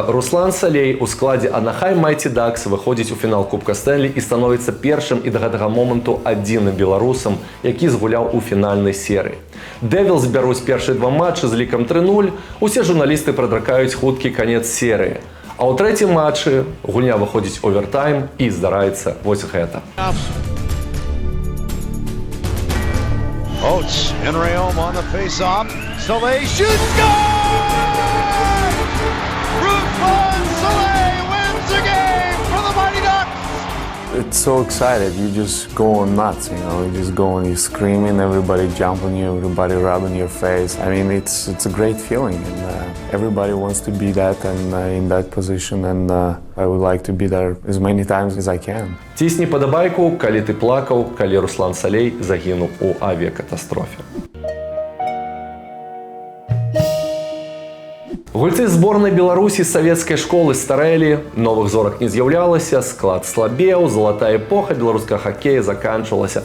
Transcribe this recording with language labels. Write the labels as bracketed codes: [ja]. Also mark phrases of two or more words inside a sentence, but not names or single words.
[be] Руслан Салей у складзе Анахайм Майті Дакс выходзіць у фінал Кубка Стэнлі і становіцца першым і да гэтага моманту адзіным беларусам, які згуляў у фінальнай серыі. Дэвілс бяруць першыя 2 матчы з лікам 3-0. Усе журналісты прадракаюць хуткі канец серыі. А ў трэцім матчы гульня выходзіць овертайм і здараецца вось гэта. [en] Oates and Rayom on the face-off. Soleil shoots, goal! Ruslan Soleil wins the game for the Mighty Ducks! It's so excited, you just go nuts, you know, you just go and you're screaming, everybody jumping you, everybody rubbing your face. I mean, it's a great feeling, and everybody wants to be that and in that position, and I would like to be there as many times as I can. [be] Цісні падабайку, калі ты плакаў, калі Руслан Салей загінуў у авіякатастрофе. Гульцы зборнай Беларусі з савецкай школы старэлі, новых зорак не з'яўлялася, склад слабеў, залатая эпоха беларускага хакея заканчвалася.